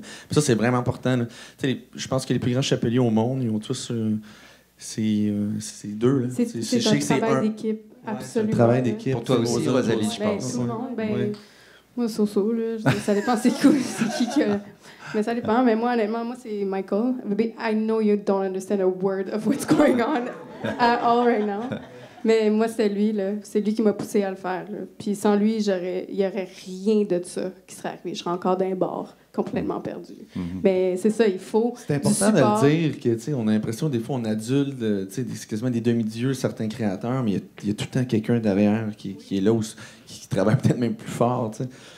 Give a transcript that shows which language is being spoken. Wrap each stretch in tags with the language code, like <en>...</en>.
<fr>Puis ça, c'est vraiment important. Tu sais, je pense que les plus grands chapeliers au monde, ils ont tous... c'est deux, là. C'est un travail d'équipe, absolument. Un travail d'équipe. Pour toi aussi, Rosalie, je pense. Tout le monde, moi, so-so, là. Ça dépend c'est qui que... Mais ça dépend. Mais moi, honnêtement, c'est Michael.</fr> <en>I know you don't understand a word of what's going on at all right now.</en> <fr>Mais moi, c'est lui, là. C'est lui qui m'a poussé à le faire, là. Puis sans lui, il n'y aurait rien de ça qui serait arrivé. Je serais encore dans un bar, complètement perdu. Mais c'est ça, il faut. C'est important de le dire que, tu sais, on a l'impression, des fois, on adulte, tu sais, c'est quasiment des demi-dieux, certains créateurs, mais il y a tout le temps quelqu'un derrière qui est là, qui travaille peut-être même plus fort, tu sais.</fr>